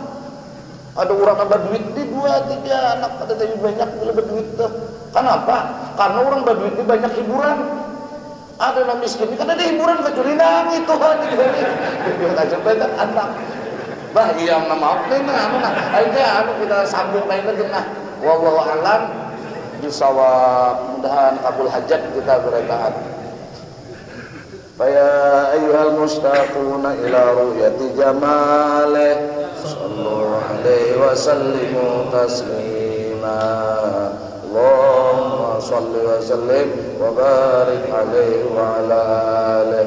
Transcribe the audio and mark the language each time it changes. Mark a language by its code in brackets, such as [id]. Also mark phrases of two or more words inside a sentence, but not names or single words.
[bjn] Ada orang ada duit di 2, 3 anak, ada lebih banyak bila berduit tuh. Kenapa? Karena orang berduit ini banyak hiburan. Ada yang miskin ini kan ada hiburan kecuali itu kan itu aja banyak anak. Bah iya nama apa nih anu kita sambung lain lagi nah. [ar] والله أعلم بالصواب. [bjn] Mudahan kabul hajat kita beritaat. [ar] فيا أيها المشتاقون إلى رؤية جماله صلوا عليه وسلموا تسليما. اللهم صل وسلم وبارك عليه وعلى آله.